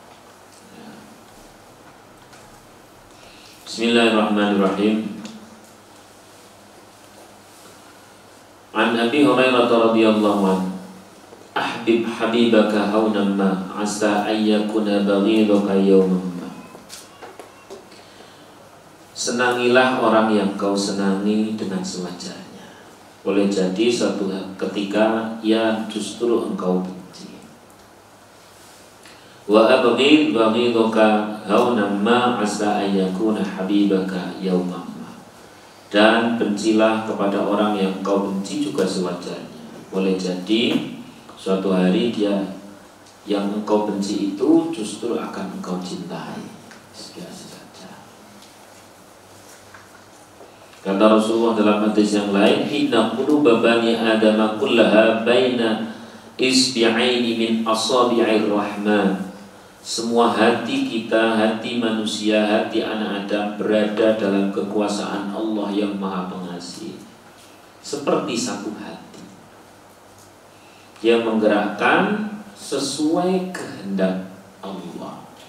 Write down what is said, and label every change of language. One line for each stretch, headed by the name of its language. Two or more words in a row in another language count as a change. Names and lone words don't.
Arabic: بسم الله الرحمن الرحيم. عن أبي هريرة رضي الله عنه, أحبب حبيبك هونا ما عسى أن يكون بغيضك يوما ما.
Indonesian: Senangilah orang yang kau senangi dengan sewajarnya. Boleh jadi suatu ketika ia justru engkau benci.
Arabic: وأبغض بغيضك هونا ما عسى أن يكون حبيبك يوما.
Indonesian: Dan bencilah kepada orang yang kau benci juga sewajarnya. Boleh jadi suatu hari dia yang engkau benci itu justru akan engkau cintai. Biasa saja. Kata Rasulullah dalam hadis yang lain,
Arabic: إن قلوب بني آدم كلها بين إصبعين من أصابع الرحمن.
Indonesian: Semua hati kita, hati manusia, hati anak Adam berada dalam kekuasaan Allah yang Maha Pengasih. Seperti satu hati yang menggerakkan sesuai kehendak Allah.